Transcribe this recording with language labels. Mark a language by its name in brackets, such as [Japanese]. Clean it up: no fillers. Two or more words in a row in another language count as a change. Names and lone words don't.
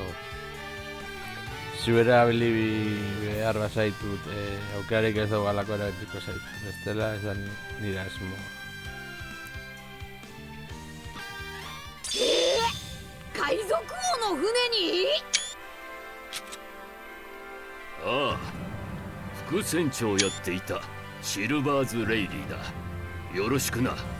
[Basque] Zu erabili behar bazaitut, aukerarik ez dago galako erabiliko zaitu. Bestela esan nire asmo. [Japanese] 海賊王の船に？ああ、副船長をやっていたシルバーズ・レイリーだ。よろしくな。